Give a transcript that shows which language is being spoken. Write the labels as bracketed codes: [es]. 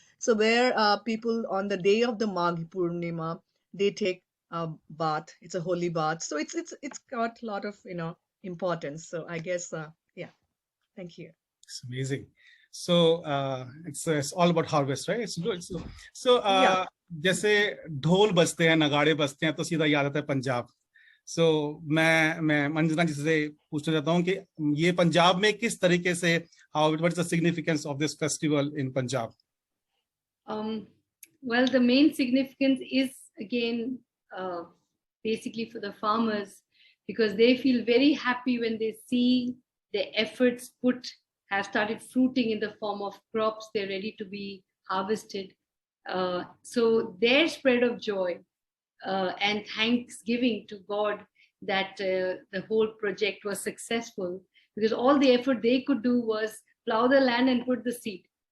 [en] So where people on the day of the Maghi Purnima, they take a bath. It's a holy bath. So it's got a lot of importance. So I guess yeah. Thank you. It's amazing. So it's all about harvest, right? It's good. So Yeah. [hi] जैसे ढोल बजते हैं, नगाड़े बजते हैं, तो सीधा याद आता है पंजाब. So मैं मंजना जी से पूछना चाहता हूँ कि ये पंजाब में किस तरीके से, [en] what is the significance of this festival in Punjab? Well, the main significance is again basically for the farmers, because they feel very happy when they see the efforts put have started fruiting in the form of crops. They're ready to be harvested. So their spread of joy and thanksgiving to God that the whole project was successful, because all the effort they could do was plow the land and put the seed.